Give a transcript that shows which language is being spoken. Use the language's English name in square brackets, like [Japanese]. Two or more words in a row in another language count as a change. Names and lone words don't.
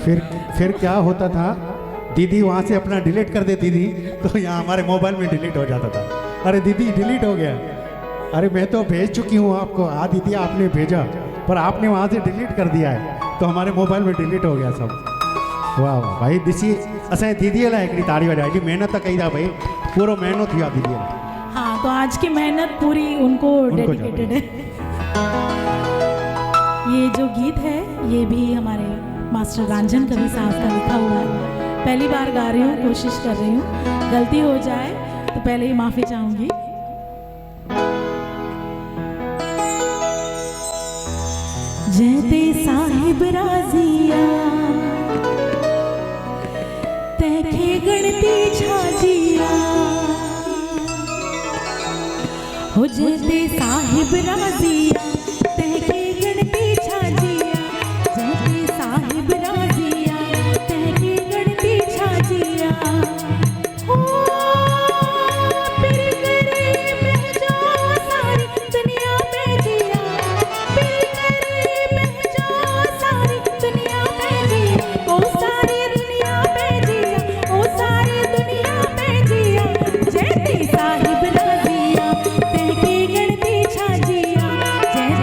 [Hindi] फिर क्या होता था, दीदी वहाँ से अपना डिलीट कर देती थी तो यहाँ हमारे मोबाइल में डिलीट हो जाता था। अरे दीदी डिलीट हो गया, अरे मैं तो भेज चुकी हूँ आपको। हाँ दीदी आपने भेजा पर आपने वहाँ से डिलीट कर दिया है तो हमारे मोबाइल में डिलीट हो गया सब। वाह वाह भाई, [Sindhi] दिसी असां दीदी लाइ हिकिड़ी ताड़ी वॼाए, एॾी महिनत कई था भाई, पूरो महीनो थी वियो दीदी। [Hindi] हाँ, तो आज की मेहनत पूरी उनको डेडिकेटेड है। ये जो गीत है ये भी हमारे मास्टर रांझन कवि साहब का लिखा हुआ है। पहली बार गा रही हूँ, कोशिश कर रही हूँ, गलती हो जाए तो पहले ही माफ़ी चाहूँगी। [Sindhi] जैते साहिब राजिया तैखे गणती छाजिया, हो जैते साहिब राजिया तैखे गणती छाजिया, जैते साहिब राजिया तैखे गणती छाजिया। [Hindi] हो फिर गरीब है जो सारी दुनिया में जिया, फिर गरीब है जो सारी दुनिया में जिया, ओ सारी दुनिया में जिया, ओ सारी दुनिया में जिया। [Sindhi] जैते साहिब राजिया तैखे गणती छाजिया,